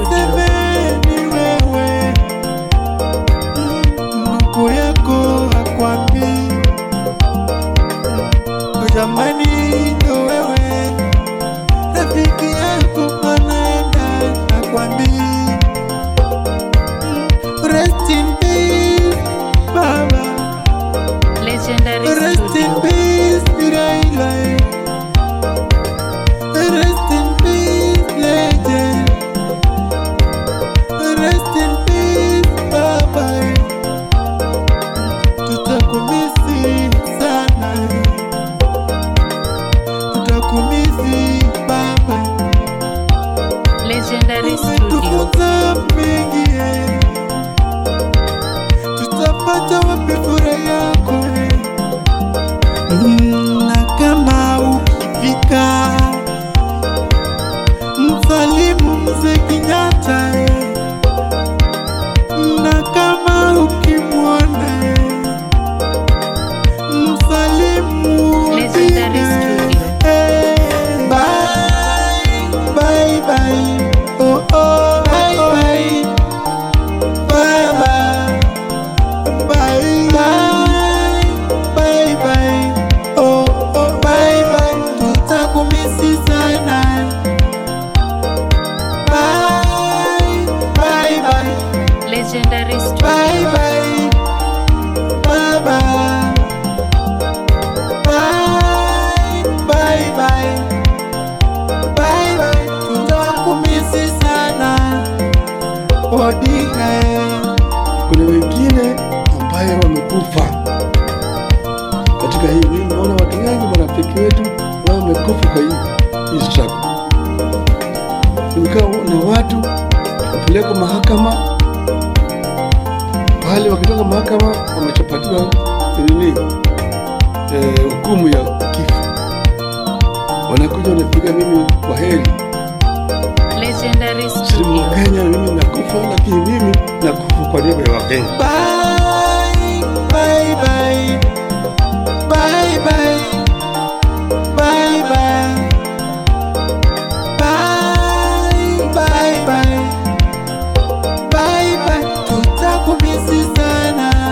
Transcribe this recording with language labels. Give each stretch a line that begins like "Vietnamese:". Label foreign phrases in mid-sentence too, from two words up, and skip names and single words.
Swahili: tuseme ni wewe ndugu yako akwambia, jamani ndo wewe rafiki yako anaenda na kwambia.
English: Rest in peace Baba, Legendary rest in Studio. peace Raila, rest in peace legend, rest in peace Baba,
Swahili: tutakumisi sana, tutakumisi Baba,
English: Legendary Studio.
Swahili: umetufunza mengi, tutapata wapi furaha yako? Na kama ukifika msalimu Mzee Kenyatta, na kama ukimwona msalimu Legendary Studio.
English: Bye, bye, bye. Oh, oh, bye, bye. Bye, bye. Bye, bye. Bye, bye. Oh, oh, bye, bye.
Swahili: Tutakumisi sana.
English: Bye, bye, bye.
Swahili: Legendary Studio.
English: Bye, bye. Bye, bye. Bye, bye, bye. Bye, bye.
Swahili: Tutakumisi sana Odinga. Kuna wengine ambaye wamekufa katika hii. Mimi naona watu wengi marafiki wetu wamekufa kwa hii struggle. Nimekaa na watu wapeleka mahakama, pale wakitoka mahakama wamechapatiwa nini, hukumu ya kifo, wanakuja wanapiga mimi kwa heri, Legendary sisi Studio. Mkenya, mimi nakufa, lakini mimi nakufa kwa niaba ya Wakenya.
English: Bye, bye, bye. Bye, bye. Bye, bye. Bye, bye, bye. Bye, bye.
Swahili: Tutakumisi sana.